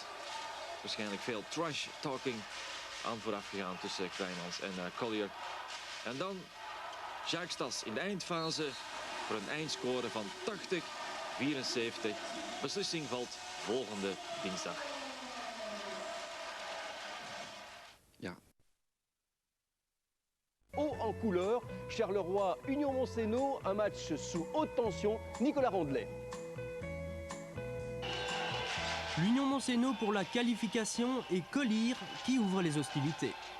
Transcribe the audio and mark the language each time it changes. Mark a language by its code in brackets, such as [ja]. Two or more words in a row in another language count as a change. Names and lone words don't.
[nl] Waarschijnlijk veel [en] trash talking [nl] aan vooraf gegaan tussen Kleimans en Collier. En dan Jacques Stas in de eindfase voor een eindscore van 80-74. Beslissing valt volgende dinsdag. Ja. [fr] Haut en couleur, Charleroi, Union Mont-Sénault, un match sous haute tension. Nicolas Rondelet. L'Union Mont-Sénault pour la qualification et Collier qui ouvre les hostilités.